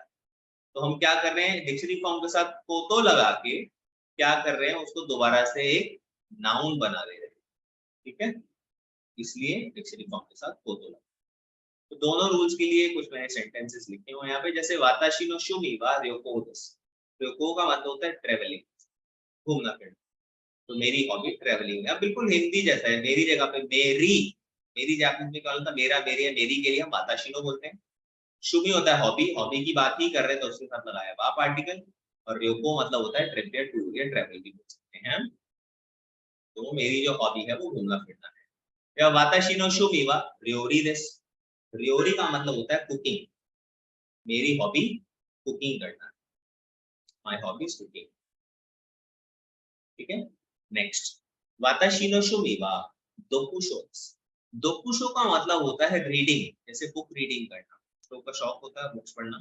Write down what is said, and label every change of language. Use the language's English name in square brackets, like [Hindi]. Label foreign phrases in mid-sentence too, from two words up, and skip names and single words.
[Hindi] तो हम क्या कर रहे हैं? [English] dictionary form [Hindi] के साथ कोतो लगा के क्या कर रहे हैं? उसको दोबारा से एक नाउन बना दे रहे हैं। ठीक है, इसलिए [English] dictionary form [Hindi] के साथ कोतो लगा। तो दोनों रूल्स के लिए कुछ मैंने सेंटेंसेस लिखे हुए हैं यहाँ पे। जैसे [Japanese] 私の趣味は旅行です, [Hindi] ryoko का मतलब होता है ट्रेवलिंग, घूमना फिरना। तो मेरी [English] hobby travelling [Hindi] है। अब बिल्कुल हिंदी जैसा है, मेरी जगह पे मेरी, मेरी जापानीज में क्या होता है? मेरा, मेरी या मेरी के लिए हम वाताशिनो बोलते हैं। शुमी होता है हॉबी, हॉबी की बात ही कर रहे हैं तो उसके साथ लगाया वा पार्टिकल। और ryoko मतलब होता है ट्रिप या टूर या ट्रैवल भी बोल सकते हैं हम। तो मेरी जो हॉबी है वो घूमना फिरना है। या [Japanese] 私の趣味は料理です, [Hindi] ryori का मतलब होता है कुकिंग। मेरी हॉबी कुकिंग करना है, [English] my hobby is cooking. [Hindi] ठीक है, नेक्स्ट, [Japanese] 私の趣味は読書. [Hindi] दोकुशो का मतलब होता है रीडिंग, जैसे [English] book reading [Hindi] करना, तो का शौक होता है बुक्स पढ़ना।